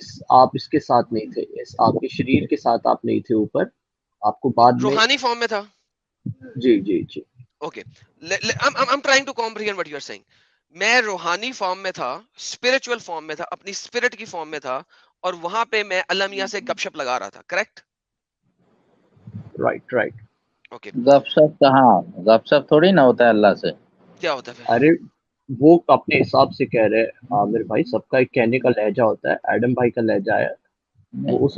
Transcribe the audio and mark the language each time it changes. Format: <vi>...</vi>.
<ur>آپ اس کے ساتھ نہیں تھے, آپ کے شریر کے ساتھ آپ نہیں تھے اوپر, آپ کو بعد میں. روحانی فارم میں تھا. جی</ur> <en>Okay, I'm trying to comprehend what you are saying.</en> <ur>میں روحانی فارم میں تھا, اسپرچل فارم میں تھا, اپنی اسپرٹ کی فارم میں تھا, اور وہاں پہ میں اللہ میاں سے گپ شپ لگا رہا تھا, کریکٹ؟</ur> <en>Right.</en> <ur>اوکے, گپ شپ کہاں, گپ شپ تھوڑی نہ ہوتا ہے اللہ سے. کیا ہوتا ہے پھر؟ ارے وہ اپنے حساب سے کہہ رہے عامر بھائی, سب کا ایک کہنے کا لہجہ ہوتا ہے, ایڈم بھائی کا لہجہ ہے, وہ اس</ur>